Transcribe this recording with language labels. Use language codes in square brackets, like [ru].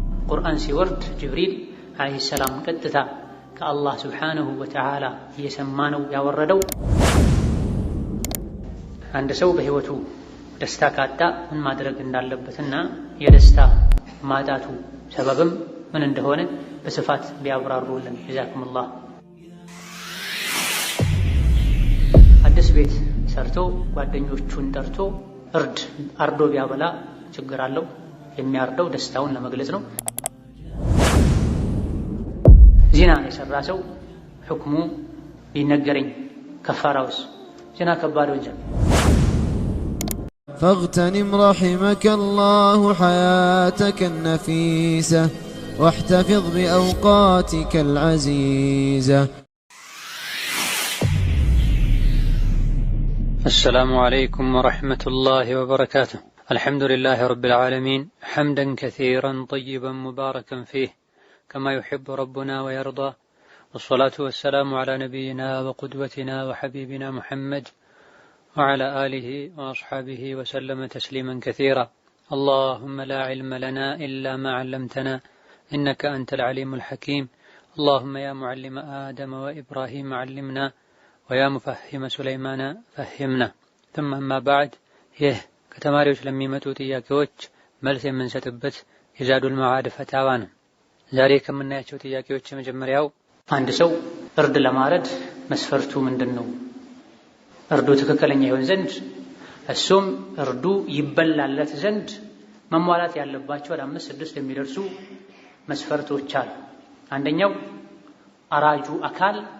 [am] ቁርአን ሲወርድ ጅብሪል ዓለይሂ ሰላም ቀጥታ ከአላህ ሱብሓነሁ ወተዓላ እየሰማነው ያወረደው። አንድ ሰው በህይወቱ ደስታ ካጣ ምን ማድረግ እንዳለበትና የደስታ ማጣቱ ሰበብም ምን እንደሆነ በስፋት ቢያብራሩልን ጀዛኩሙላህ። አዲስ ቤት ሰርቶ ጓደኞቹን ጠርቶ እርድ አርዶ ቢያበላ ችግር አለው? የሚያርደው ደስታውን ለመግለጽ ነው። ዚና የሰራ ሰው ሕክሙ ቢነገረኝ ከፋራውስ? ዚና ከባድ ወንጀል። [ar] فاغتنم رحمك الله حياتك النفيسة واحتفظ بأوقاتك العزيزة. السلام عليكم ورحمة الله وبركاته. الحمد لله رب العالمين حمدا كثيرا طيبا مباركا فيه كما يحب ربنا ويرضى، والصلاة والسلام على نبينا وقدوتنا وحبيبنا محمد وعلى آله وأصحابه وسلم تسليما كثيرا. اللهم لا علم لنا إلا ما علمتنا إنك أنت العليم الحكيم. اللهم يا معلم آدم وإبراهيم علمنا ويا مفهم سليمان فهمنا. ثم أما بعد، [am] ከተማሪዎች ለሚመጡ ጥያቄዎች መልስ የምንሰጥበት የዛዱል መዓድ ፈታዋ ነው። ዛሬ ከምናያቸው ጥያቄዎች የመጀመሪያው አንድ ሰው እርድ ለማረድ መስፈርቱ ምንድነው? እርዱ ትክክለኛ ይሆን ዘንድ እሱም እርዱ ይበላለት ዘንድ መሟላት ያለባቸው ወደ 5-6 የሚደርሱ መስፈርቶች አሉ። አንደኛው አራጁ አካል